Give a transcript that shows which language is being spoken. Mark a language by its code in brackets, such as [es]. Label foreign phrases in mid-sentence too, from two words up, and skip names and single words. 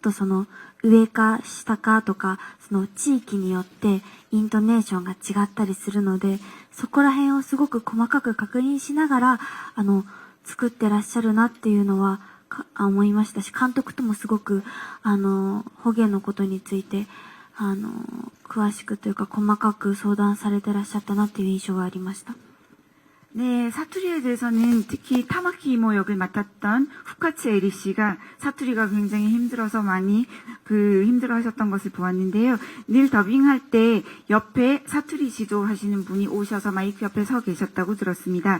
[ja] とその上か下かとか、その地域によってイントネーションが違ったりするので、そこら辺をすごく細かく確認しながら、作ってらっしゃるなっていうのは思いましたし、監督ともすごく、方言のことについて、詳しくというか細かく相談されてらっしゃったなっていう印象がありました。 [ko] 네, 사투리에 대해서는 특히 타마키 이모 역을 맡았던 후카츠 에리 씨가 사투리가 굉장히 힘들어서 많이 힘들어 하셨던 것을 보았는데요. 늘 더빙할 때 옆에 사투리 지도하시는 분이 오셔서 마이크 옆에 서 계셨다고 들었습니다.